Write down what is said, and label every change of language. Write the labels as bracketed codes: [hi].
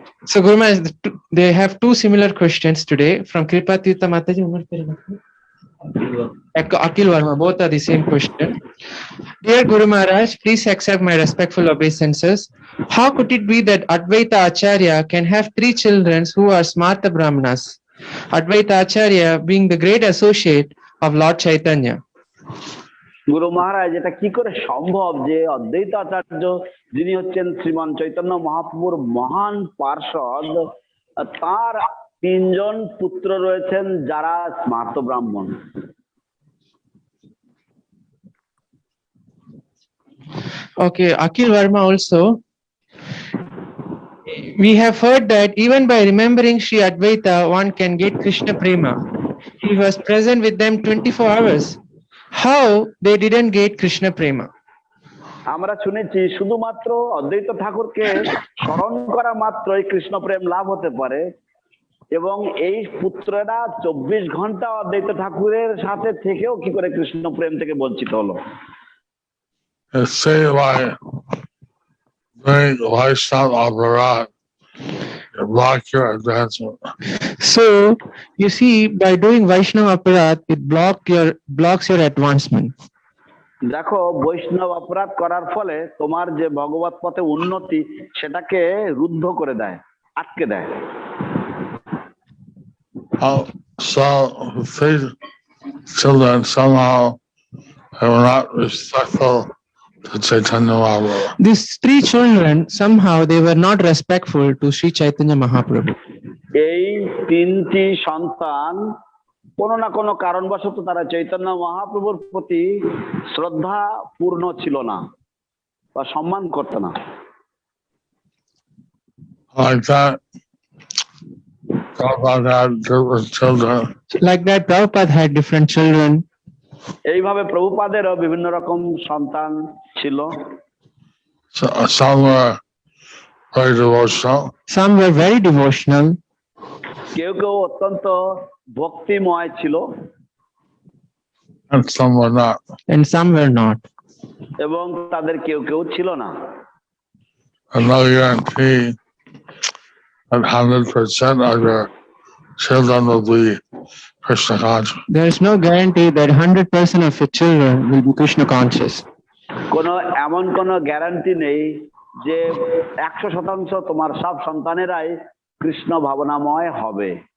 [en] So Guru Maharaj, they have two similar questions today from Kṛṣṇa Mataji. Akil Varma, both are the same question. Dear Guru Maharaj, please accept my respectful obeisances. How could it be that Advaita Acharya can have 3 children who are Smarta Brahmanas? Advaita Acharya being the great associate of Lord Chaitanya. [bn] গুরু মহারাজ, এটা কি করে সম্ভব যে অদ্বৈত আচার্য, যিনি হচ্ছেন শ্রীমান চৈতন্য মহাপ্রভুর মহান পার্ষদ, তার 3 জন পুত্র রয়েছেন যারা স্মার্ত ব্রাহ্মণ? [en] Okay, Akil Varma also. We have heard that even by remembering Sri Advaita, one can get Krishna Prema. He was present with them 24 hours. How they didn't get Krishna Prema? [bn] আমরা শুনেছি শুধুমাত্র অদ্বৈত ঠাকুরকে স্মরণ করা মাত্রই কৃষ্ণ প্রেম লাভ হতে পারে, এবং এই পুত্ররা 24 ঘন্টা অদ্বৈত ঠাকুরের সাথে থেকেও কি করে কৃষ্ণ প্রেম থেকে বঞ্চিত হলো? [en] Say by doing Vaishnava aparat, you block your advancement. So you see, by doing Vaishnava aparat, it blocks your advancement. [bn] দেখো, বৈষ্ণব অপরাধ করার ফলে তোমার যে ভগবত পথে উন্নতি সেটাকে রুদ্ধ করে দেয়, আটকে দেয়। [en] So these children somehow are not respectful to Chaitanya Mahaprabhu. These 3 children, somehow they were not respectful to Sri Chaitanya Mahaprabhu. [bn] এই 3টি সন্তান কোনো না কোনো কারণবশত তারা চৈতন্য মহাপ্রভুর প্রতি শ্রদ্ধা পূর্ণ ছিল না বা সম্মান করত না। [en] Like that, Prabhupada had different children. Like that, Prabhupada had different children. [bn] এইভাবে প্রভুপাদেরও বিভিন্ন রকম সন্তান ছিল। [en] So, some were very devotional. Some were very devotional. [bn] কেউ কেউ অত্যন্ত ভক্তিময় ছিল, [en] And some were not. And some were not. [bn] এবং তাদের কেউ কেউ ছিল না। [en] And no guarantee that 100% of your children will be Krishna conscious. There is no guarantee that 100% of your children will be Krishna conscious. [bn] কোনো এমন কোনো guarantee নেই যে 100% তোমার সব সন্তানেরাই কৃষ্ণ ভাবনাময় হবে।